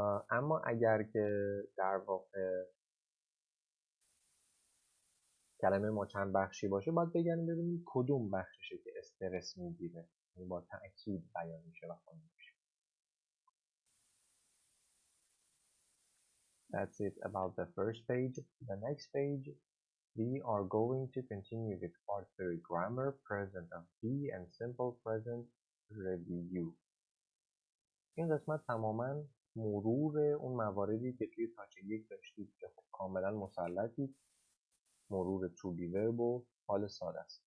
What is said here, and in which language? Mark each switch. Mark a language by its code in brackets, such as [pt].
[fa] اما اگر که در واقع کلمه ما چند بخشی باشه باید بگردیم ببینیم کدوم بخششه که استرس میگیره، یعنی با تأکید بیان میشه و خوانده میشه. [en] That's it about the first page. The next page we are going to continue with part 3 grammar, present of be and simple present review. [fa] این قسمت تماما مرور اون مواردی که توی تاچ یک داشتید که خب کاملا مسلطید، مرور to be verb و حال ساده است.